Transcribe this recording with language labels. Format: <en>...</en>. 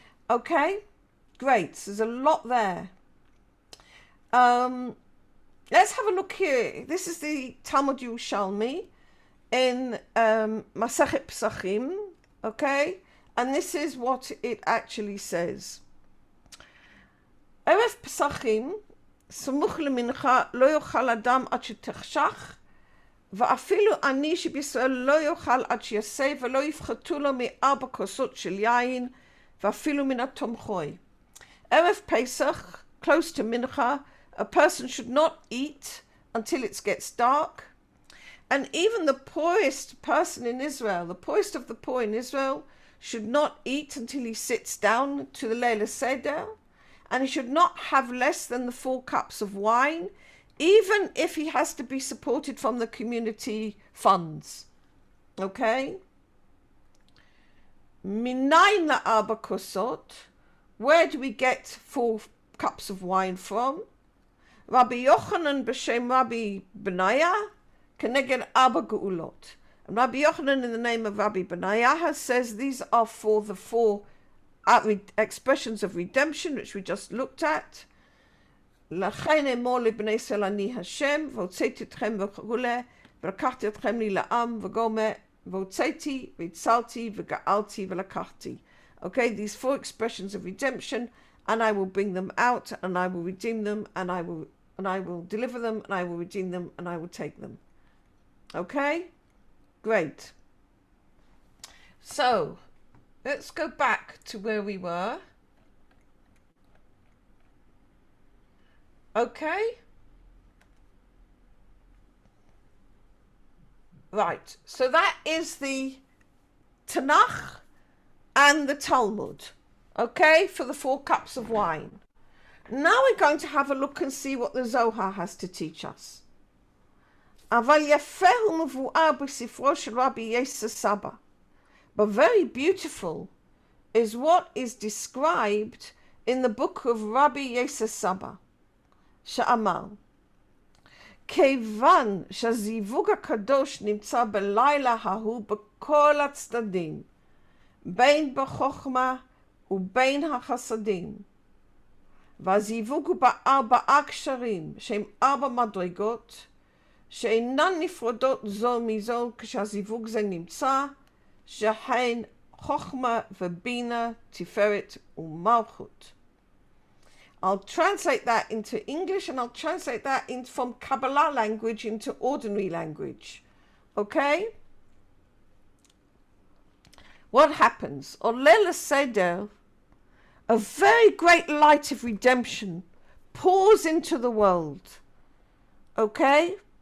<en>Okay? Great. So there's a lot there. Let's have a look here. This is the Talmud Yerushalmi in Masechet Pesachim. Okay? And this is what it actually says.</en> <he>Erev Pesachim, סמוך למנחה לא יאכל אדם עד שתחשך, ואפילו עני שבישראל לא יאכל עד שיעשה, ולא יפחתו לו מ4 כוסות של יין, ואפילו מן התומכוי.</he> <en>Erev Pesach, close to Mincha, a person should not eat until it gets dark. And even the poorest person in Israel, the poorest of the poor in Israel, should not eat until he sits down to the Leil Seder. And he should not have less than the 4 cups of wine, even if he has to be supported from the community funds. Okay?</en> <he>Minayin la'arba kosot.</he> <en>Where do we get 4 cups of wine from?</en> <he>Rabbi Yochanan b'shem Rabbi Benaya keneged 4 geulot.</he> <en>And Rabbi Yochanan, in the name of Rabbi Benaya, says these are for the 4 expressions of redemption, which we just looked at.</en> <he>לכן אמור לבני ישראל אני השם, והוצאתי אתכם וכולי, ולקחתי אתכם לי לעם, וגומר, והוצאתי, והצלתי, וגאלתי, ולקחתי.</he> <en>Okay, these 4 expressions of redemption, and I will bring them out, and I will redeem them, and I will and I will deliver them, and I will redeem them, and I will take them. Okay? Great. So, let's go back to where we were. Okay? Right. So that is the Tanakh and the Talmud. Okay? For the 4 cups of wine. Now we're going to have a look and see what the Zohar has to teach us.</en> <he>אבל יפה הוא מבואר בספרו של רבי יוסף סבא.</he> <en>But very beautiful is what is described in the book of Rabbi Yosef Saba,</en> <he>שאמר, כיוון שהזיווג הקדוש נמצא בלילה ההוא בכל הצדדים, בין בחוכמה ובין החסדים, והזיווג הוא ב4 קשרים, שהם 4 מדרגות, שאינן נפרדות זו מזו כשהזיווג זה נמצא, שהן חוכמה ובינה, תפארת ומלכות.</he> <en>I'll translate that into English, and I'll translate that from Kabbalah language into ordinary language. Okay? What happens? Olel Seder, a very great light of redemption, pours into the world. Okay?</en>